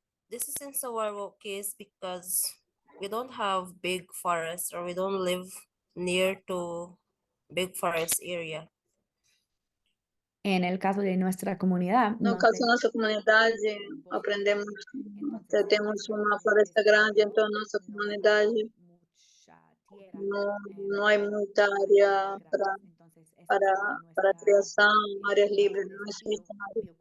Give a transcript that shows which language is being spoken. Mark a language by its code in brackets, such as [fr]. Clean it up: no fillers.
[en] This is in Sawarwo case because we don't have big forests, or we don't live near to big forest area. [es] en el caso de nuestra comunidad. [pt] No caso da nossa comunidade, aprendemos, temos uma floresta grande, então nossa comunidade não há muita área para criação, áreas livres, não existe nada.